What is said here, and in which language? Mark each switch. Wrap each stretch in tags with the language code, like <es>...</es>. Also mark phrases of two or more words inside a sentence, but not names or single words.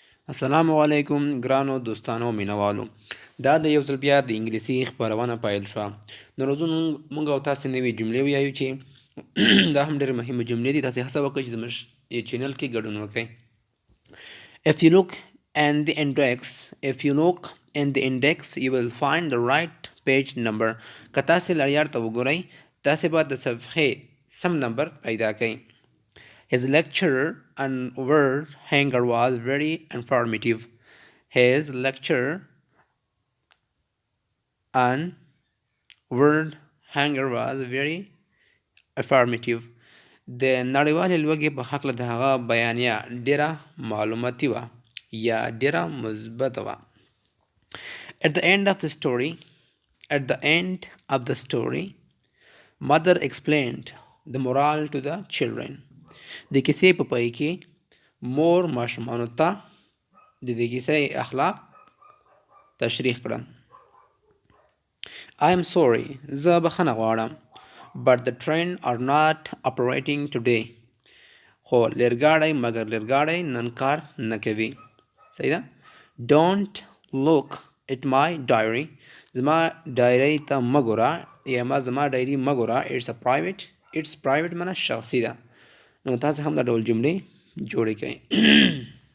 <ps>السلام علیکم ګرانو دوستانو مینوالو. دا د یو ځل بیا د انګلیسي خپرونه پیل شوه. نو روزو مونږ او تاسې نوې جملې ویایو چې دا هم ډېرې مهمه جملې دي. تاسې هڅه وکړئ چې زموږ چینل کې ګډون وکړئ.</ps> <en>If you look in the index you will find the right page number.</en> <ps>که تاسې لړیار ته وګورئ تاسې به د صفحې سم نمبر پیدا کړئ.</ps> <en>His lecture on word hanger was very informative. His lecture on word hanger was very informative.</en> <ps>د نړیوالې لوږې په هکله د هغه بیانیه ډېره معلوماتي وه یا ډېره مثبته وه.</ps> <en>At the end of the story, mother explained the moral to the children.</en> <ps>د کیسې په پای کې مور ماشومانو ته د دې کیسې اخلاق تشریح کړل.</ps> <en>I am sorry,</en> <ps>زه بخښنه غواړم.</ps> <en>But the train are not operating today.</en> <ps>خو مگر لرګاړی نن کار نه کوي. صحیح ده.</ps> <en>Don't look at my diary.</en> <ps>زما ډایري ته مه ګوره یا زما ډایري مه ګوره.</ps> <en>It's private</en> <ps>معنی شخصي ده. نو تاسې هم دا ډول جملې جوړې کړئ.</ps>